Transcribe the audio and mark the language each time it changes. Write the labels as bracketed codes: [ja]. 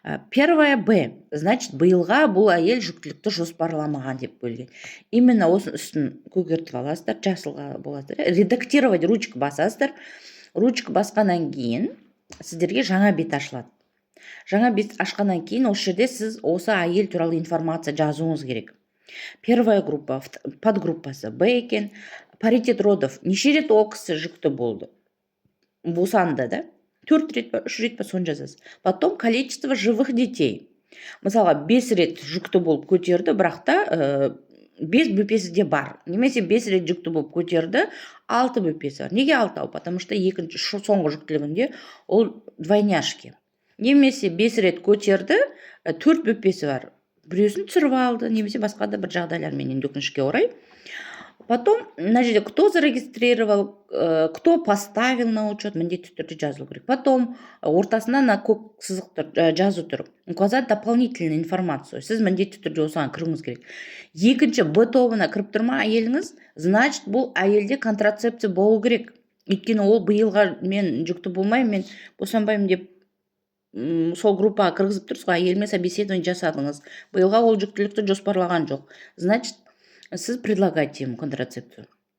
[ru] Первая Б, значит, [kk] биылға бұл әйел жүктілікті жоспарламаған деп бөлген. Именно осының үстін көгертіп аласыздар, жасылға боласыздар. [ru] Редактировать ручка [kk] басасыздар. Ручка басқаннан кейін сіздерге жаңа бет ашылады. Жаңа бет ашқаннан кейін осы жерде сіз осы әйел туралы информация жазуыңыз керек. [ru] Первая группа, [kk] подгруппасы Б екен. [ru] Паритет родов. [kk] Неше рет ол кісі жүкті болды? Босанды да? 4 рет па, 3 рет па, соны жазасыз. [ru] Потом количество живых детей. [kk] Мысалға 5 рет жүкті болып көтерді, бірақ та 5 бөпесі де бар. Немесе 5 рет жүкті болып көтерді, 6 бөпесі бар. Неге 6? [ru] Потому что [kk] екінші соңғы жүктілігінде ол двойняшки. Немесе 5 рет көтерді, 4 бөпесі бар. Біреусін түсіріп алды, немесе басқа да бір жағдайлармен өкінішке орай. [ru] Потом, на жерде, кто зарегистрировал, кто поставил на учет, [kk] міндетті түрде жазылу керек. Потом, ортасына на көк сызық жазу тұр. [ru] Указать дополнительную информацию. [kk] Сіз міндетті түрде осыған кіруіңіз керек. Екінші Б тобына кіріп тұрма әйеліңіз, значит, бұл әйелде контрацепция болу керек. Өйткені ол биылға мен жүкті болмаймын, мен босанбаймын деп сол группаға кіргізіп тұрсыз ғой, әйелмен собеседование жасадыңыз. Биылға ол жүктілікті жоспарлаған жоқ. [ru] Значит, [kk] сіз [ru] предлагаете ему контрацепцию.